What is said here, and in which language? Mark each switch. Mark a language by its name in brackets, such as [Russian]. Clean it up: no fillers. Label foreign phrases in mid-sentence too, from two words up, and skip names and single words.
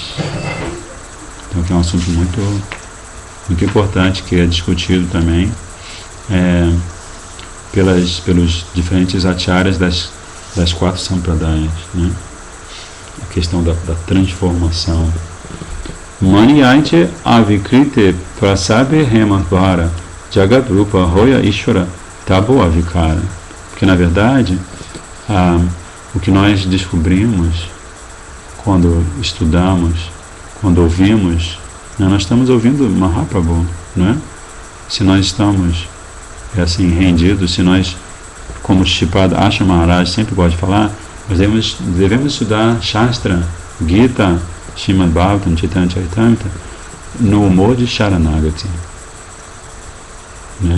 [Portuguese] Então, que é um assunto muito importante, que é discutido também pelos diferentes acharyas das 4 sampradayas, né? A questão da transformação. [Bangla] মণি যৈছে অবিকৃতে প্রসবে হেমভার জগৎ রূপ হয় ঈশ্বর তবু অবিকার. [Portuguese] Porque, na verdade, o que nós descobrimos quando estudamos, quando ouvimos, né, nós estamos ouvindo Mahaprabhu, não é? Se nós estamos assim rendidos, se nós, como Shripada Asha Maharaj sempre gosta de falar, nós devemos estudar Shastra, Gita, Srimad Bhagavatam, Chaitanya Charitamrita no humor de Sharanagati, né?